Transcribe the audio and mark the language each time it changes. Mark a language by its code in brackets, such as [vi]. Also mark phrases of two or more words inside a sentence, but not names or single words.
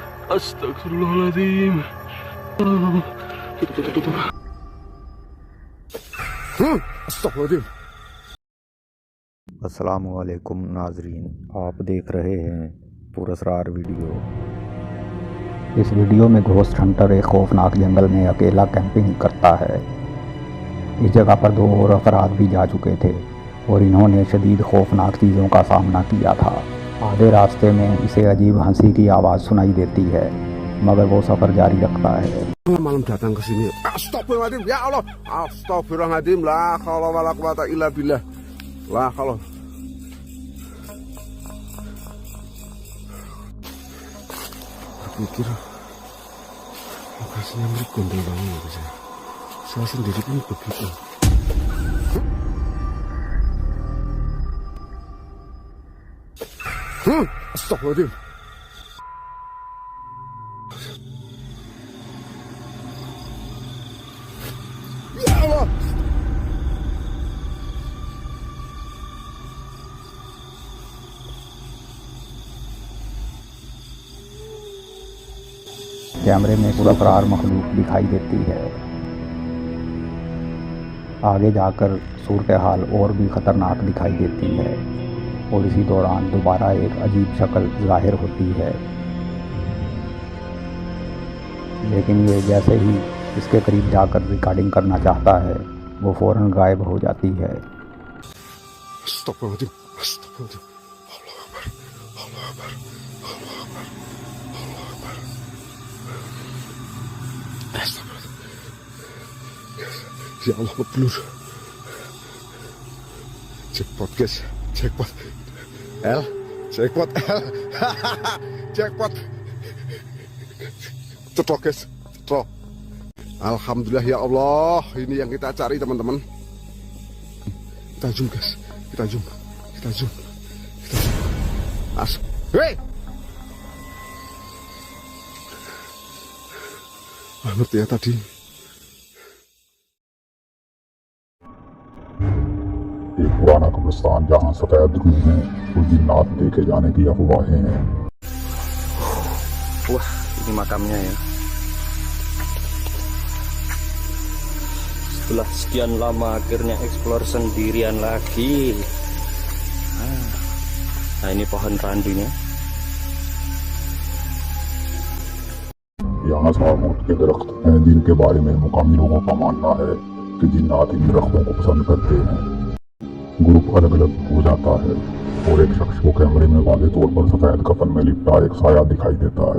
[ar] أستغفر الله العظيم. [id] Tutup. [ar] أستغفر الله العظيم. [ur] السلام علیکم ناظرین، آپ دیکھ رہے ہیں پراسرار ویڈیو. اس ویڈیو میں [en] ghost hunter [ur] ایک خوفناک جنگل میں اکیلا کیمپنگ کرتا ہے. اس جگہ پر 2 اور افراد بھی جا چکے تھے اور انہوں نے شدید خوفناک چیزوں کا سامنا کیا تھا. آدھے راستے میں اسے عجیب ہنسی کی آواز سنائی دیتی ہے، مگر وہ سفر جاری رکھتا ہے. [id] Malam datang ke sini. [ar] أستغفر الله العظيم، يا الله. أستغفر الله العظيم، لا حول ولا قوة إلا بالله. لا حول. [id] Berpikir lokasinya mirip gondol banget ya. Saya sendiri pun begitu. Astagfirullahaladzim. [ar] يا الله. [ur] کیمرے میں پراسرار مخلوق دکھائی دیتی ہے. آگے جاکر صورت حال اور بھی خطرناک دکھائی دیتی ہے اور اسی دوران دوبارہ ایک عجیب شکل ظاہر ہوتی ہے، لیکن یہ جیسے ہی اسکے قریب جاکر ریکارڈنگ کرنا چاہتا ہے، وہ فوراً غائب ہو جاتی ہے. [ar] أستغفر الله العظيم. أستغفر الله العظيم. الله أكبر. الله أكبر. الله أكبر. الله أكبر. أستغفر الله العظيم. يا الله, [id] ngeblur. [en] Jackpot guys, jackpot. Jackpot L. Jackpot. [id] Cetok guys, cetok. [ar] الحمد لله يا الله, [id] ini yang kita cari teman-teman. Kita zoom guys, kita zoom. Hei! Ngerti ya tadi. [ur] ایک پرانا قبرستان جہاں سفید روح میں اور جنات لیکے جانے کی افواہیں ہیں. [id] Wah, ini makamnya ya. Setelah sekian lama akhirnya eksplor sendirian lagi. Nah, ini pohon randunya. [ur] یہاں ثمود کے درخت ہیں جنکے بارے میں مقامی لوگوں کا ماننا ہے کہ جنات ان درختوں کو پسند کرتے ہیں. گروپ الگ الگ ہو جاتا ہے اور ایک شخص کو کیمرے میں واضح طور پر سفید کفن میں لپٹا ایک سایہ دکھائی دیتا ہے.